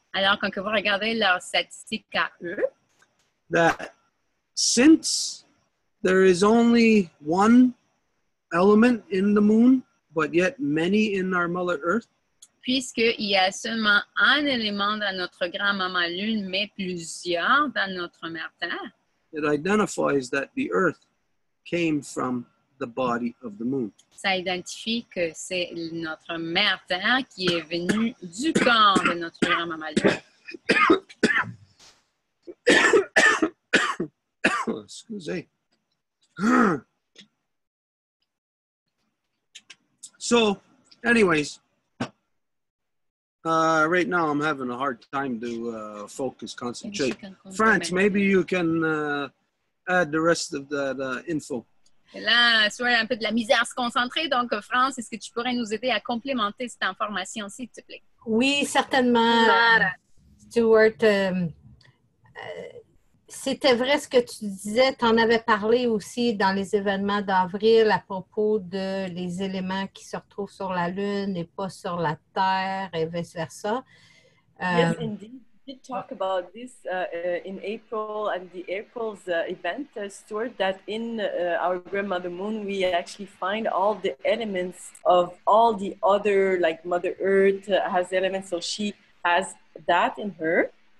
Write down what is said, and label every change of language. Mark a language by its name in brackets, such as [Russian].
[French] Alors, quand vous regardez leurs statistiques à eux, [English] that since there is only one element in the moon, but yet many in our Mother Earth, [French] puisqu'il y a seulement un élément dans notre grand-maman Lune, mais plusieurs dans notre mère Terre, [English] it identifies that the Earth came from the body of the moon. [French] ça identifie que c'est notre mère Terre qui est venue du corps de notre grand-maman Lune. [English] Excuse. So, anyways, right now I'm having a hard time to focus, concentrate. France, maybe you can add the rest of that info. [French] Et là, Stuart a un peu de la misère à se concentrer. Donc, France, est-ce que tu pourrais nous aider à complémenter cette information, s'il te plaît? Oui, certainement, Stuart. C'était vrai ce que tu disais. Tu en avais parlé aussi dans les événements d'avril à propos de les éléments qui se retrouvent sur la Lune et pas sur la Terre et vice-versa. [English] Yes, indeed. We did talk about this in April and the April's event, Stuart, that in our grandmother moon, we actually find all the elements of all the other, like Mother Earth has elements, so she has that in her.